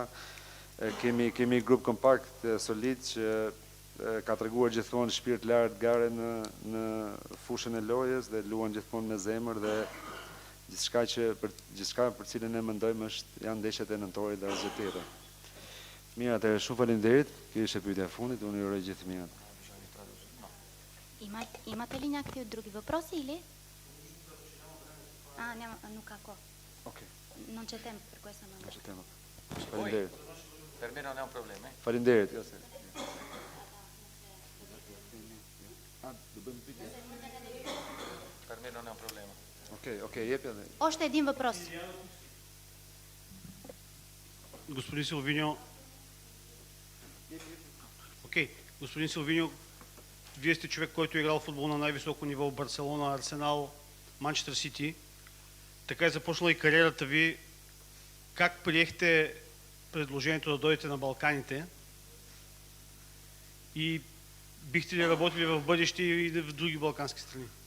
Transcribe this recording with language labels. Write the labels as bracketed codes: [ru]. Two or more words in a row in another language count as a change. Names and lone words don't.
[sq] Kemi grup kompakt, solid, që ka treguar gjithmonë shpirt lart gare në fushën e lojës dhe luan gjithmonë me zemër dhe Gjithçka për cilën ne mendojmë janë ndeshjet e nëntorit dhe asgjë tjetër. Mirë, atëherë shumë faleminderit. Kjo ishte pyetja e fundit. Unë ju uroj gjithë të mirë. [bg] Имате ли някакви други въпроси или? Няма, нука ко. Окей. [it] Non c'è tempo per questa Non domanda. c'è tempo. Faleminderit. Per me non è un problema. [sq] Faleminderit. [it] Per me non è un problema. [bg] Окей, [sq] jepja dhe. [bg] Още един въпрос. Господин Силвиньо, господин Силвиньо, вие сте човек, който е играл футбол на най-високо ниво в Барселона, Арсенал, Манчестър Сити. Така е започнала и кариерата ви. Как приехте предложението да дойдете на Балканите? И бихте ли работили в бъдеще и в други балкански страни?